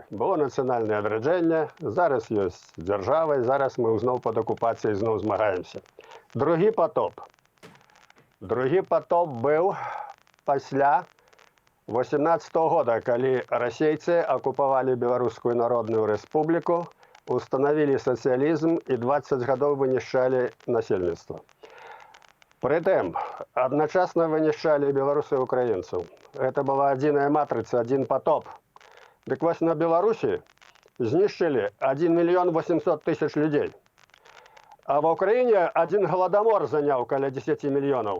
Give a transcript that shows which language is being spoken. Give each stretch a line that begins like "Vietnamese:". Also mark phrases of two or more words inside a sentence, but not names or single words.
Belarusian: Было нацыянальнае адраджэнне, зараз ёсць дзяржава, і зараз мы зноў пад акупацыяй зноў змагаемся. Другі патоп. Другі патоп быў пасля 18 года, калі расейцы акупавалі Беларускую народную рэспубліку,
Russian: установили социализм
Belarusian: и 20 гадоў вынішчалі насельніцтва. Прытым, адначасна вынішчалі беларусаў і украінцаў.
Russian: Это была
Belarusian: адзіная матрыца, адзін патоп. Дык вось на Беларусі знішчылі 1 мільён 800 тысяч людзей. А ва Ўкраіне адзін галадамор заняў каля 10 мільёнаў.